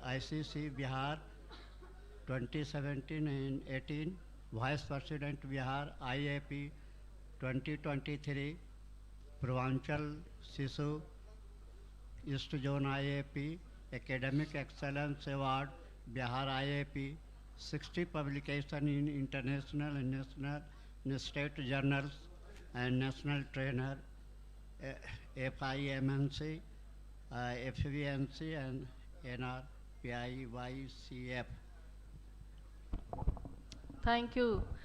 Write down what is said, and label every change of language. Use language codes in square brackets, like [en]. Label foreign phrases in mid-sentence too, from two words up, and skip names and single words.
[en] ICC Bihar 2017 and 18, Vice President Bihar IAP 2023, Purvanchal Sisu East Zone IAP, Academic Excellence Award, Bihar IAP, 60 publications in international and national and state journals, and national trainer, FIMNC, FVNC, and NRPIYCF. Thank you.